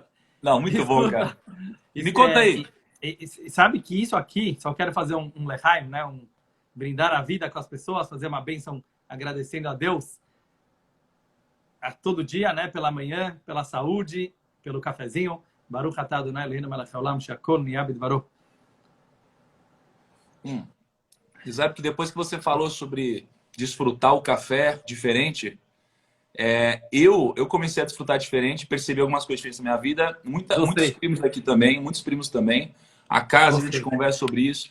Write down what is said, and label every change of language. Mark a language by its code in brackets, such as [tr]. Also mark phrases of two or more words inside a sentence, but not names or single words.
[pt] Não, muito bom, cara. E me conta aí. Sabe que isso aqui, só quero fazer um lehaim, né? Brindar a vida com as pessoas, fazer uma bênção agradecendo a Deus todo dia, né? Pela manhã, pela saúde, pelo cafezinho. [he] ברוך אתה אדוני אלוהינו מלך העולם שהכל נהיה בדברו. [pt] Sabe que depois que você falou sobre desfrutar o café diferente, eu comecei a desfrutar diferente, percebi algumas coisas diferentes na minha vida. Muitos primos aqui também, muitos primos também. A casa, a gente conversa sobre isso.